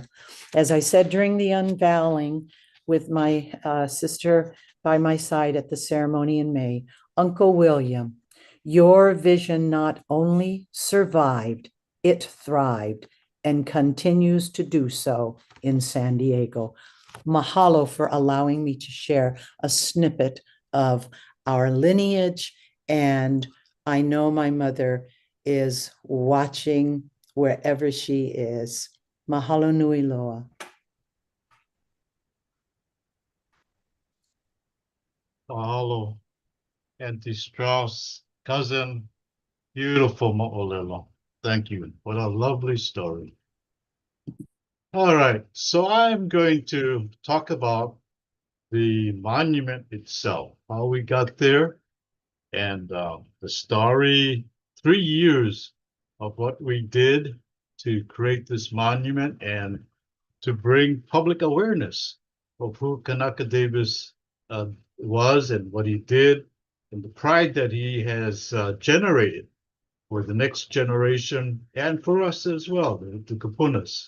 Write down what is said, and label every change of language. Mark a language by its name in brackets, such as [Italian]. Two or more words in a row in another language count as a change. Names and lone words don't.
[English] As I said during the unveiling, with my sister by my side at the ceremony in May, Uncle William, your vision not only survived, it thrived and continues to do so in San Diego. Mahalo for allowing me to share a snippet of our lineage. And I know my mother is watching wherever she is. [Hawaiian] Mahalo nui loa. [English] Mahalo, Auntie Strauss, cousin, beautiful mo'olelo. Thank you. What a lovely story. All right, so I'm going to talk about the monument itself, how we got there, and the story, 3 years of what we did to create this monument and to bring public awareness of who Kanaka Davis was and what he did, and the pride that he has generated for the next generation and for us as well, the Kapunas.